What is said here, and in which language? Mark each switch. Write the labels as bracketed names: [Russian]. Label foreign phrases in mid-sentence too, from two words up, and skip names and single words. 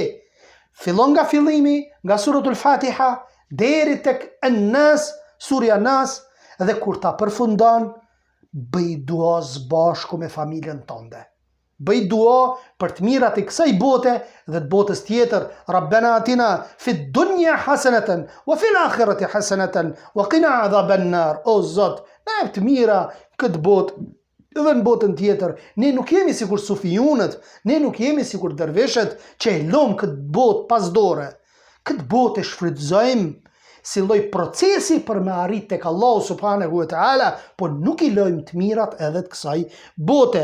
[Albanian] Fillon nga fillimi, nga suratul Fatiha deri tek An-Nas, surja Nas, dhe kur ta përfundon, bëj dua së bashku me familjen tënde. Bëj dua për të mirat e kësaj bote dhe të botës tjetër. [Arabic] ربنا آتنا في الدنيا حسنة وفي الآخرة حسنة وقنا عذاب النار. [Albanian] O Zot, na jep të mira këtë botë dhe në botën tjetër. Ne nuk jemi sikur sufijunët, ne nuk jemi sikur dervishët që e lëm këtë botë pas dore. Këtë botë e shfrytëzojmë si lloj procesi për me arrit tek Allahu [Arabic] سبحانه وتعالى, [Albanian] po nuk i lojmë të mirat edhe të kësaj bote.